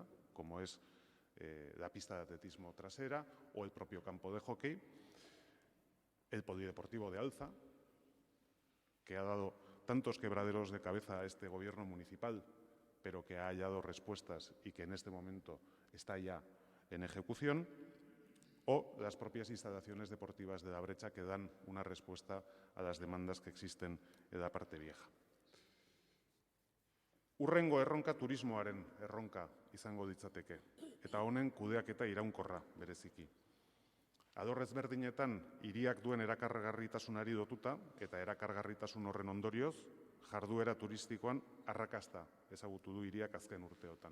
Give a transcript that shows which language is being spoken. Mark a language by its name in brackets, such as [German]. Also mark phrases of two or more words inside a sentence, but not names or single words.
[Spanish] como es la pista de atletismo trasera o el propio campo de hockey, el polideportivo de Alza, que ha dado tantos quebraderos de cabeza a este gobierno municipal, pero que ha hallado respuestas y que en este momento está ya en ejecución, o las propias instalaciones deportivas de La Brecha que dan una respuesta a las demandas que existen en la parte vieja. [Basque] Hurrengo erronka turismoaren erronka izango litzateke, eta honen kudeaketa iraunkorra bereziki. Alor ezberdinetan hiriak duen erakargarritasunari lotuta eta erakargarritasun horren ondorioz, jarduera turistikoan arrakasta ezagutu du hiriak azken urteotan.